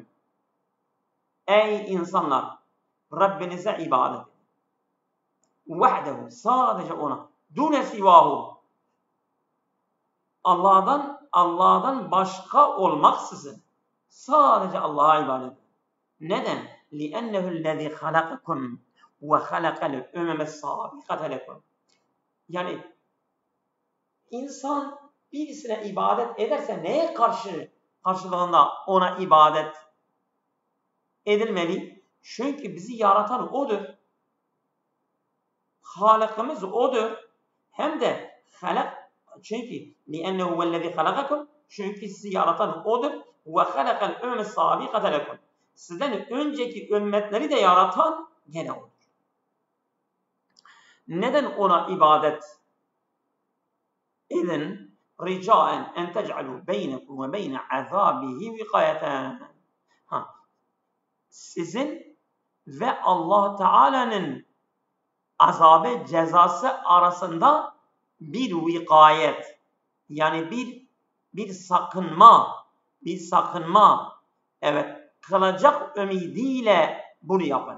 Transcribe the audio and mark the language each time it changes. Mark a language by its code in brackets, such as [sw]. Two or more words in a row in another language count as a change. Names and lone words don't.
[tr] Ey insanlar, Rabbinize ibadet edin. Vahdehu, sadece ona. [ar] دون سواه. [tr] Allah'dan başka olmaksızın sadece Allah'a ibadet edin. Neden? [ar] لِأَنَّهُ الَّذ۪ي خَلَقَكُمْ وَخَلَقَ الْاُمَمَ السَّابِقَةَ لَكُمْ. [tr] Yani insan birisine ibadet ederse neye karşılığında ona ibadet edilmeli? Çünkü bizi yaratan O'dur. Halıkımız O'dur. Hem de çünkü [ar] لِأَنَّهُ وَالَّذ۪ي خَلَقَكُمْ, [tr] çünkü sizi yaratan O'dur. [ar] وَخَلَقَ الْاُمَمَ السَّابِقَةَ لَكُمْ. [tr] Sizden önceki ümmetleri de yaratan gene O'dur. Neden ona ibadet edin? [ar] رِجَاءً اَنْ تَجْعَلُوا بَيْنَكُمْ وَبَيْنَ عَذَابِهِ وِقَايَةً. [tr] Sizin ve Allah Teala'nın azabı, cezası arasında bir vikayet, yani bir sakınma, evet, kılacak ümidiyle bunu yapın.